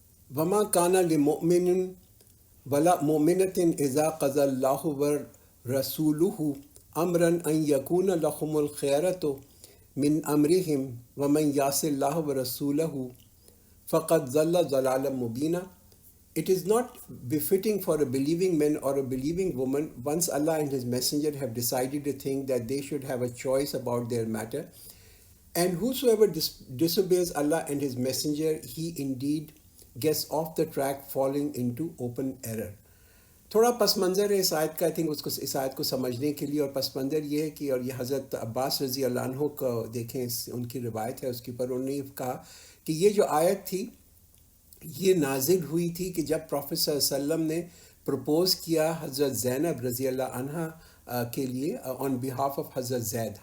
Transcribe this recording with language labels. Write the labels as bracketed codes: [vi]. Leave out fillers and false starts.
[ar] وما کان لمؤمن ولا مؤمنۃ اذا قضى اللہ ورسولہ امرا ان یکون لهم الخیرۃ من امرهم ومن یعص اللہ ورسولہ فقد ضل ضلالا مبینا. [en] It is not befitting for a believing man or a believing woman, once Allah and His Messenger have decided a thing, that they should have a choice about their matter. And whosoever disobeys Allah and His Messenger, he indeed gets off the track, falling into open error. [ur] تھوڑا پس منظر ہے اس آیت کا, اس آیت کو سمجھنے کے لیے. اور پس منظر یہ ہے کہ, اور یہ حضرت عباس رضی اللہ عنہ کو دیکھیں, ان کی روایت ہے اس کے اوپر, انہوں نے کہا کہ یہ جو آیت تھی یہ نازل ہوئی تھی کہ جب پروفیٹ صلی اللہ علیہ وسلم نے پروپوز کیا حضرت زینب رضی اللہ عنہ کے لیے [en] on behalf of [ur] حضرت زید.